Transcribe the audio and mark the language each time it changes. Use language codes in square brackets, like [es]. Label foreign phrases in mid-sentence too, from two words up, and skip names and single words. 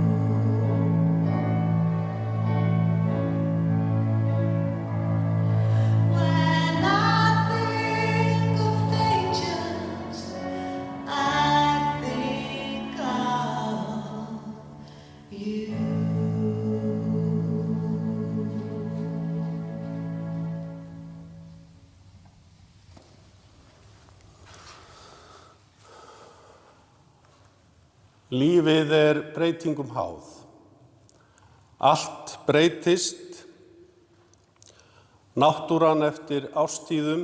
[en] When I think of angels, I think of you. [is] Lífið breytingum háð. Allt breytist, náttúran eftir árstíðum.